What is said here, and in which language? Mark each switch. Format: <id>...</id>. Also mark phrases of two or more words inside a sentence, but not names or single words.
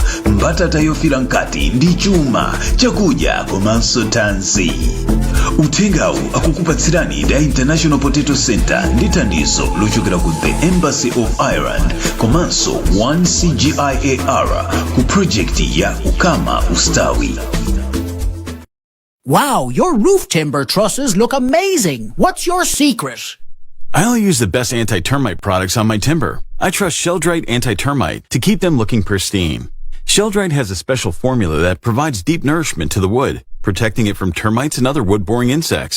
<ny>Mbatata yofira nkati ndi chuma, chakudya komanso thanzi. Uthengawu akukupatsirani da International Potato Center ndi thandizo lochokera ku the Embassy of Ireland komanso 1CGIAR ku projekti ya Ukama Ustawi.</ny> <en>Wow, your roof timber trusses look amazing. What's your secret? I only use the best anti-termite products on my timber. I trust Sheldrite Anti-Termite to keep them looking pristine. Sheldrite has a special formula that provides deep nourishment to the wood, protecting it from termites and other wood-boring insects.</en>